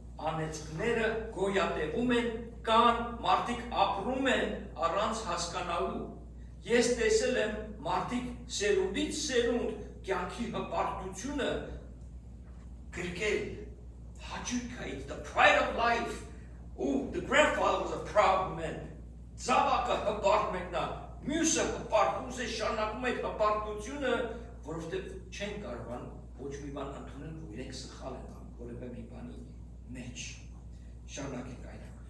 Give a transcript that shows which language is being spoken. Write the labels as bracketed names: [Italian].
[Armenian] անեծքները գոյատևում են, կան, մարդիկ ապրում են առանց հասկանալու։ Ես տեսել եմ մարդիկ սերունդից սերունդ կյանքի հպարտությունը գրկել, հաճույքը, [English] the pride of life. Oh, the grandfather was a proud man. [Armenian] Զավակը հպարտ մեկնա, մյուսը հպարտ, ուզ է շարունակում այդ հպարտությունը, որովհետև չեն կարողան ոչ մի բան ընդունել, որ իրենք սխալ են անում, որևէ մի բանի մեջ։ Շարունակենք այդ։